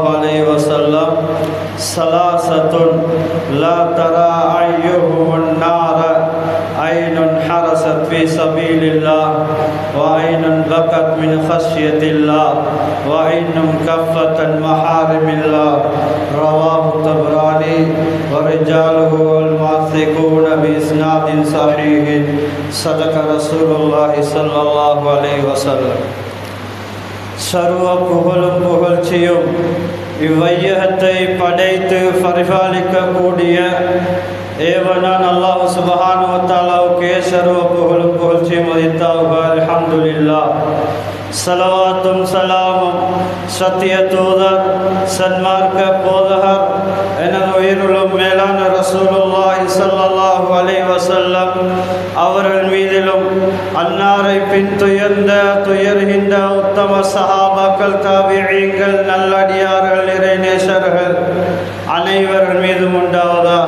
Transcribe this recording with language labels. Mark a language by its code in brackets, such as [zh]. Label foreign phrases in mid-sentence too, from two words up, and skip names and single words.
[ar] عليه وسلم ثلاثة لا ترى أعينهم النار عين حرست في سبيل الله وعين بكت من خشية الله وعين كفت عن محارم الله رواه الطبراني ورجاله الموثقون بإسناد صحيح صدق رسول الله صلى الله عليه وسلم [ta] சர்வ புகழும் புகழ்ச்சியும் இவ்வையகத்தை படைத்து பரிபாலிக்கக்கூடிய ஏவனான் அல்லாஹ் [ar] سبحانه و تعالى [ta] சர்வ புகழும் புகழ்ச்சியும் அளித்தாவுக [ar] الحمد لله. [ta] ஸலவாத்தும் ஸலாமும் சத்திய தூதர் சன்மார்க்க போதகர் எனது உயிருளும் மேலான [ar] رسول الله صلى الله عليه وسلم [ta] அவர்கள் மீதிலும் அன்னாரை பின் துயர்கின்ற உத்தம சஹாபாக்கள் தாபிஈன்கள் நல்லடியார்கள் இறைநேசர்கள் அனைவர்கள் மீதும் உண்டாவதாக.